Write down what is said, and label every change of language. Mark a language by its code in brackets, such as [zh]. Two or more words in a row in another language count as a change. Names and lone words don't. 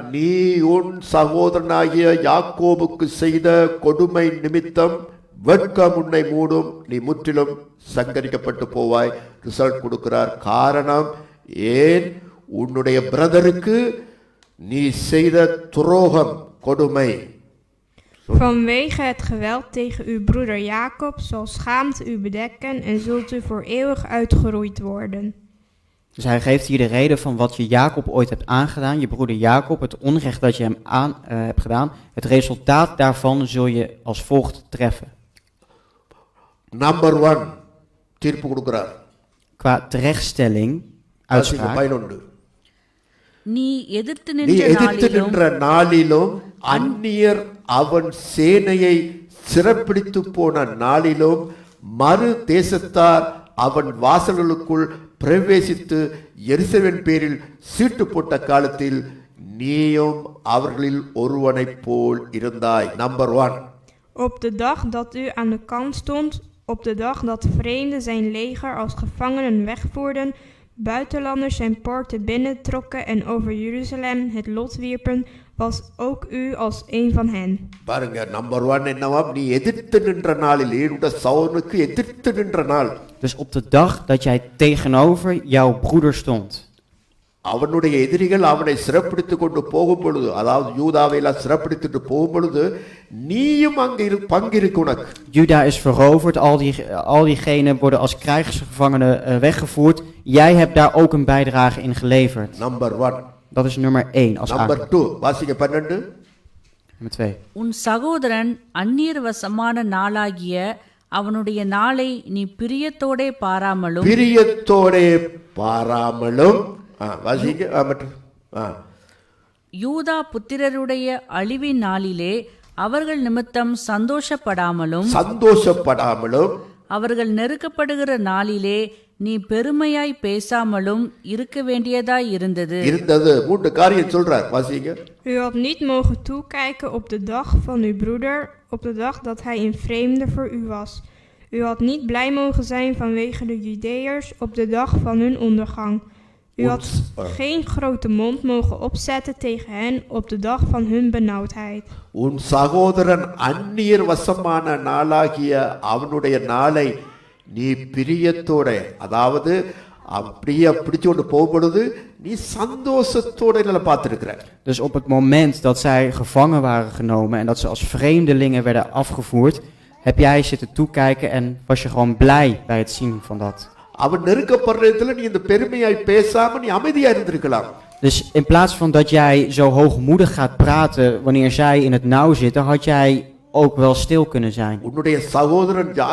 [ta] நீ உன் சகோதரனாகிய யாக்கோபுக்கு செய்த கொடுமை நிமித்தம் வெட்கம் உன்னை மூடும், நீ முற்றிலும் சங்கரிக்கப்பட்டு போவாய். ரிசல்ட் கொடுக்கிறார். காரணம் ஏன்? உன்னுடைய பிரதருக்கு நீ செய்த துரோகம், கொடுமை. [nl] Vanwege het geweld tegen uw broeder Jacob zal schaamte u bedekken en zult u voor eeuwig uitgeroeid worden. Dus hij geeft hier de reden van wat je Jacob ooit hebt aangedaan, je broeder Jacob, het onrecht dat je hem hebt gedaan. Het resultaat daarvan zul je als volgt treffen. [ta] Number 1, தீர்ப்பு கொடுக்கிறார். [nl] Qua terechtstelling, uitspraak. 11. [ta] நீ எதிர்த்து எதிர்த்து நின்ற நின்ற நாளிலும் அந்நியர் அவன் சேனையை சிறப்பிடித்து போன நாளிலும் மறு தேசத்தார் அவன் வாசல்களுக்குள் பிரவேசித்து எருசலேமின் பேரில் சீட்டு போட்ட காலத்தில் நீயும் அவர்களில் ஒருவனைப் போல் இருந்தாய். Number 1. [nl] Op de dag dat u aan de kant stond, op de dag dat vreemden zijn leger als gevangenen wegvoerden, buitenlanders zijn poorten binnentrokken en over Jeruzalem het lot wierpen, was ook u als een van hen. [ta] பாருங்க, நம்பர் 1 என்னவாம்? நீ எதிர்த்து நின்ற நாளில், உன்னுடைய சவுனுக்கு எதிர்த்து நின்ற நாள். [nl] Dus op de dag dat jij tegenover jouw broeder stond. [ta] அவனுடைய எதிரிகள் அவனை சிறப்பிடித்து கொண்டு போகும் பொழுது, அதாவது யூதாவை எல்லாம் சிறப்பிடித்துட்டு போகும் பொழுது, நீயும் அங்கே பங்கிருக்கு உனக்கு. [nl] Juda is veroverd, al diegenen worden als krijgsgevangenen weggevoerd. Jij hebt daar ook een bijdrage in geleverd. Number 1. Dat is nummer 1 als [ta] Number 2. வாசிங்க 12. [nl] Nummer 2. [ta] உன் சகோதரன் அந்நியர் வசமான நாளாகிய அவனுடைய நாளை நீ பிரியத்தோடே பாராமலும் வாசிங்க. யூதா புத்திரருடைய அழிவின் நாளிலே அவர்கள் நிமித்தம் சந்தோஷப்படாமலும் அவர்கள் நெருக்கப்படுகிற நாளிலே நீ பெருமையாய் பேசாமலும் இருக்க வேண்டியதாய் இருந்தது. 3 காரியம் சொல்றார். வாசிங்க. [nl] U had niet mogen toekijken op de dag van uw broeder, op de dag dat hij een vreemde voor u was. U had niet blij mogen zijn vanwege de Judeërs op de dag van hun ondergang. U had geen grote mond mogen opzetten tegen hen op de dag van hun benauwdheid. [ta] உன் சகோதரன் அந்நியர் வசமான நாளாகிய அவனுடைய நாளை நீ பிரியத்தோட, அதாவது அப்படியே பிடிச்சு கொண்டு போகும்பொழுது நீ சந்தோஷத்தோட பார்த்துருக்கிற. [nl] Dus op het moment dat zij gevangen waren genomen en dat ze als vreemdelingen werden afgevoerd, heb jij zitten toekijken en was je gewoon blij bij het zien van dat. [ta] அவன் நெருக்கப்படுறதுல நீ இந்த பெருமையாய் பேசாம நீ அமைதியா இருந்திருக்கலாம். [nl] Dus in plaats van dat jij zo hoogmoedig gaat praten wanneer zij in het nauw zitten, had jij ook wel stil kunnen zijn.